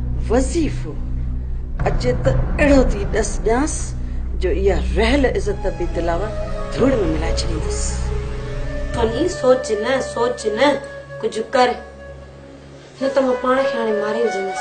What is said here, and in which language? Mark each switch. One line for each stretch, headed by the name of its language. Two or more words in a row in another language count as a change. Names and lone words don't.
Sindhi: वज़ीफ़ो अचे त अहिड़ो थी ॾस ॾियांस जो इहा रहल इज़त बि दिलावा धूड़ में मिलाए छॾींदसि। तोनी सोच न कुछ कर न त मां पाण खे हाणे मारे विझंदसि।